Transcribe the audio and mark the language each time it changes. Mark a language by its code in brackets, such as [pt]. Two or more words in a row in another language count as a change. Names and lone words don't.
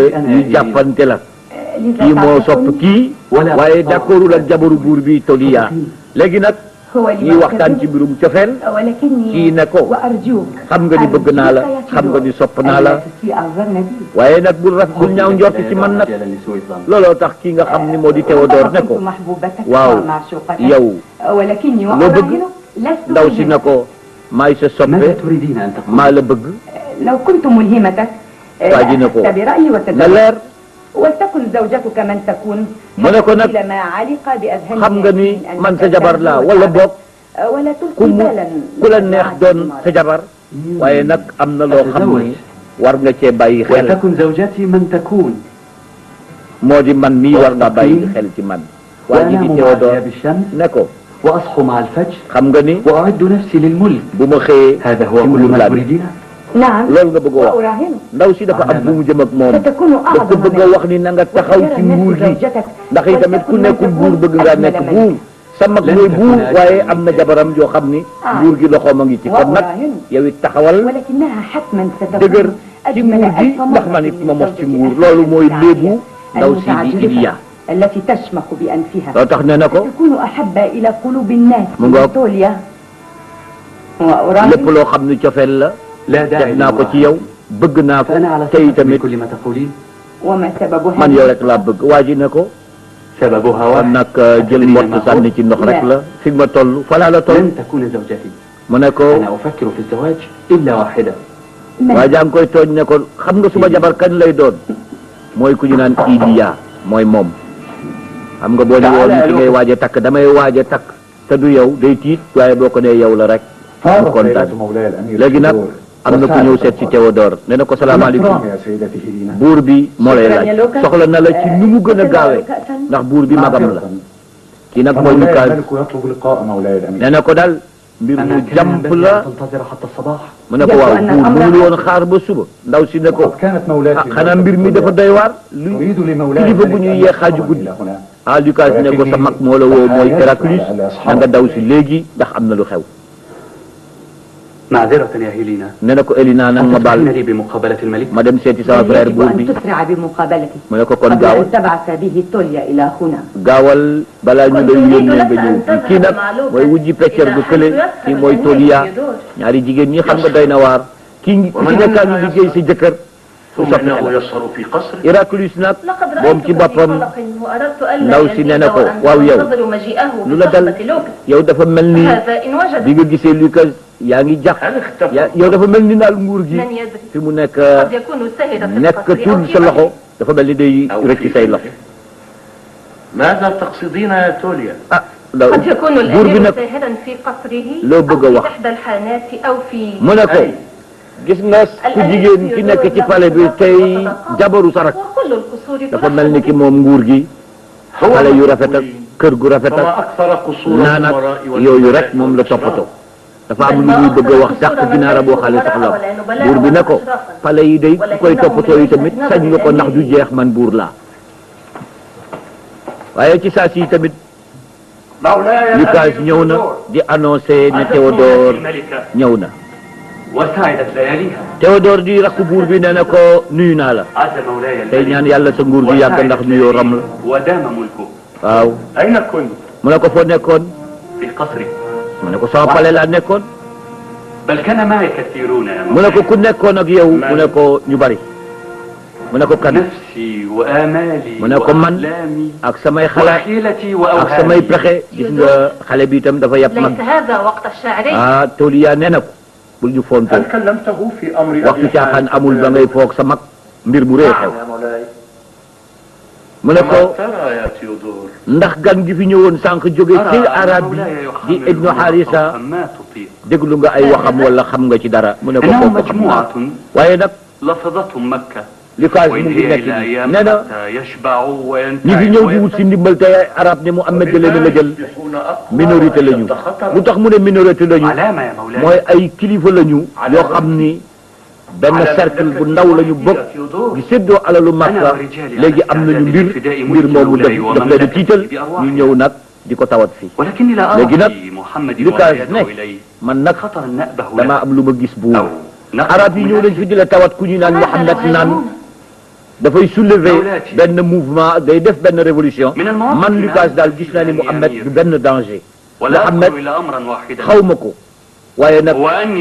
[wo] ñu jàppante la kii moo sopp kii waaye d'accordul ak jabaru buur bi Tolia léegi nag ñuy waxtaan ci mbirum cofeel kii ne ko xam nga ni bëgg naa la xam nga ni sopp naa la waaye nag bul ñaaw njort ci man nag looloo tax kii nga xam ni moo di Théodore ne ko waaw yow loo bëgg ndaw si ne ko maay sa soppe [ar] ماذا تريدين أن تقولي؟ [wo] maa la bëgg [ar] لو كنت ملهمتك فاجنكو. برأيي [wo] na [ar] وتزوج [wo] leer [ar] ولتكن زوجتك من تكون [wo] mu ne ko nag [ar] إلى ما علق بأذهانهم [wo] xam nga ni man sa jabar laa wala boog [ar] ولا [wo] ku [ar] تلقي [wo] mu [ar] بالا [wo] ku la neex doon sa jabar waaye nag am na loo xam ni war nga cee bàyyi xel [ar] وتكن زوجتي من تكون [wo] moo di man mii war nga bàyyi xel ci man waa ji di [ar] وأنام مع Théodore غياب الشمس [wo] ne ko [ar] وأصحو مع الفجر [wo] xam nga ni [ar] وأعد نفسي للملك [wo] bu ma xëyee [ar] هذا هو [wo] ci [ar] كل [wo] nguur [ar] ما [wo] laa ne [ar] تريدينه نعم [wo] loolu nga bëgg a wax [ar] وأراهنك [wo] ndaw si dafa am bu mu jëm ak moom [ar] فتكون [wo] daf ko [ar] أعظم [wo] bëgg a wax ni na nga taxaw ci nguur gi ndax itamit ku nekkul buur bëgg ngaa nekk buur sa mag mooy buur waaye am na jabaram yoo xam ni nguur gi loxoom a ngi ci kon nag yow it taxawal [ar] ولكنها حتما [wo] dëgër [ar] ستكون [wo] ci [ar] أجمل [wo] nguur gi [ar] ألف [wo] ndax [ar] مرة [wo] man it ma [ar] من [wo] mos ci [ar] زوجك [wo] nguur loolu mooy léebu ndaw si di [ar] المتعجرفة Iliya التي تشمخ بأنفها [wo] loo tax ne na ko [ar] تكون أحب إلى قلوب الناس [wo] mu ngoog. [ar] توليا [wo] lépp [ar] وأراهنك [wo] loo xam ni cofeel la [ar] لا [wo] def [ar] داعي [wo] naa ko ci yow bëgg naa ko [ar] فأنا على [wo] te [ar] ثقة [wo] itamit [ar] بكل ما تقولين وما سبب [wo] man yow [ar] هذا [wo] rek laa bëgg waa ji ne ko [ar] سببها [wo] kon [ar] واحد [wo] nag jël mbott sànni ci ndox rek la fi ma toll falaa la toll [ar] لن تكون زوجتي [wo] mu ne ko [ar] أنا أفكر في الزواج إلا واحدة [wo] waa jaa ngi koy tooñ ne ko xam nga suma jabar kañ lay doon mooy ku ñu naan Iliya mooy moom xam nga boo ne woon ki ngay waaj a takk damay waaj a takk te du yow day tiit waaye boo ko nee yow la rek mu kontaan léegi nag am na ku ñëw seet ci Théodore ne na ko salaamaaleykum [ar] يا سيدتي هيلينا [wo] buur bi moo lay laaj soxla na la ci nu mu gën a gaawee ndax buur bi magam la kii nag mooy Lucas [ar] الملك يطلب لقاء مولاي الأمير [wo] nee na ko daal mbir mu [ar] أنا كان [wo] jàmp [ar] ينبغي [wo] la [ar] أن تنتظر حتى الصباح [wo] mu ne ko waaw buur mënul woon xaar ba suba ndaw si ne ko [ar] وقد كانت مولاتي [wo] ah xanaa mbir mi dafa doy waar lu [ar] أريد لمولاي [wo] kilifa bu [ar] الملك [wo] ñuy [ar] أن [wo] yee xaaju [ar] يقام [wo] guddi [ar] إلى هنا [wo] ah Lucas ne ko sa mag moo la woo mooy Héraclius na nga daw si léegi ndax am na lu xew [ar] معذرة يا هيلينا [wo] nee na ko Elina nag ma baal [ar] أتسمحين لي بمقابلة الملك [wo] ma dem seeti sama frère [ar] يجب [wo] buur bi [ar] أن تسرع بمقابلته [wo] mu ne ko kon [ar] قبل [wo] gaawal [ar] أن تبعث به توليا إلى هنا [wo] gaawal balaa ñu lay yónnee nga ñëw fii kii nag mooy wujji peccer gu kële kii mooy Toliya ñaari jigéen ñi xam nga doy na waar kii ku ci nekkaa ngi liggéey sa jëkkër su [ar] ثم [wo] soppi [ar] إنه [wo] xelam [ar] يسهر في قصر [wo] Héraclius nag [ar] لقد [wo] moom ci [ar] رأيتك في [wo] boppam [ar] قلق وأردت ألا [wo] ndaw si nee na ko waaw yow [ar] أنتظر مجيئه [wo] lu la dal [ar] بصحبة لوكس [wo] yow dafa mel ni [ar] هذا إن [wo] bi [ar] وجد [wo] nga gisee Lucas yaa ngi jax [ar] هل اختفى [wo] yow dafa mel ni daal nguur gi [ar] من يدري [wo] fi mu nekk [ar] قد يكون سهر في القصر [wo] nekkatul [ar] أو في [wo] sa loxo [ar] بيته. [wo] dafa mel ni day [ar] أو [wo] rëcc [ar] في [wo] say [ar] بيته؟ [wo] loxo [ar] ماذا تقصدين يا توليا؟ [wo] ah ndaw [ar] قد يكون [wo] buur bi [ar] الأمير [wo] nag [ar] ساهرا في قصره [wo] loo [ar] أو [wo] bëgg a [ar] في [wo] wax [ar] إحدى الحانات أو في [wo] mu ne ko [ar] أي [wo] gis nga ku jigéen ki nekk ci palais bi tey jabaru sarak [ar] وكل القصور [wo] dafa mel ni ki moom nguur gi [ar] هو [wo] xale yu rafet ak kër gu rafet ak [ar] فما أكثر قصور [wo] naan ak [ar] الأمراء [wo] yooyu [ar] والملوك [wo] rek moom la [ar] والأشراف. [wo] toppatoo dafa am lu muy bëgg a wax dàq ginaara boo xale soxla buur bi ne ko pale yi day ku koy toppatoo yi tamit sañ nga ko ndax du jeex man buur laa waaye ci saa si tamit [ar] مولاي Lucas الأمير [wo] ñëw na [ar] تيودور، [wo] di annoncé ne [ar] عزت Théodore الملكة [wo] ñëw na [ar] وسعدت لياليها [wo] Théodore di rakku buur bi nee na ko nuyu naa la [ar] عز مولاي [wo] tey ñaan [ar] الملك [wo] yàlla sa nguur gi yàgg ndax nuyoo ram la [ar] ودام ملكه [wo] waaw [ar] أين كنت؟ [wo] mu ne ko foo nekkoon [ar] في قصره [wo] mu ne ko sama pale laa nekkoon [ar] بل كان معي كثيرون يا [wo] mu ne ko [ar] مولاي [wo] ku nekkoon ak yow mu ne ko ñu bari mu ne ko kan [ar] نفسي وآمالي [wo] mu ne ko man [ar] وأحلامي [wo] ak samay xalaat [ar] وحيلتي [wo] ak samay [ar] وأوهامي [wo] pexe gis nga xale bi itam dafa yàpp mag [ar] ليس هذا وقت الشاعري [wo] ah Toliya nee na ko bul ñu fontoo [ar] هل كلمته في أمر [wo] waxtu [ar] أبي [wo] caaxaan [ar] حازم [wo] amul ba ngay foog sa mag mbir mu rëy xew [ar] نعم يا مولاي [wo] mu ne ko [ar] ما ترى يا تيودور؟ [wo] ndax gan gi fi ñëwoon sànq jóge ci [ar] أرى أن [wo] arab bi [ar] مولاي [wo] di [ar] يحمل ibnu Harisa صوتا ما تطيق [wo] déglu nga ay waxam wala xam nga ci dara mu ne ko [ar] إنهم [wo] kooku xam naa [ar] مجموعة [wo] waaye nag [ar] لفظتهم مكة [wo] Lucas mu [ar] وإن [wo] ngi [ar] هي [wo] nekk [ar] إلى أيام [wo] nee na [ar] حتى يشبعوا [wo] ñi fi ñëw di wut si [ar] وينتهوا [wo] ndimbal te arab ne Muhammad da leen a la jël [ar] يصبحون أقوى [wo] minorité lañu [ar] وأشد خطرا. [wo] lu tax mu ne minorité lañu [ar] علامة يا مولاي [wo] mooy ay kilifa lañu yoo xam ni benn cercle bu ndaw lañu bokk di séddoo alalu Makka léegi am nañu mbir moomu daf leen a tiital ñu ñëw nag di ko tawat fii [ar] ولكني لا أرى [wo] léegi nag [ar] في محمد Lucas وما [wo] ne [ar] يدعو إليه [wo] man nag [ar] خطرا نأبه [wo] dama [ar] له [wo] am lu ma gis buur [ar] أو [wo] arab yi ñëw nañ fi di la tawat ku ñu naan Muhammad naan dafay soulever benn mouvement day def benn révolution man Lucas daal gis naa ni Muhammad du benn danger [ar] ولا Muhammad أذكر إلا أمرا واحدا [wo] xaw ma ko waaye nag [ar] وأني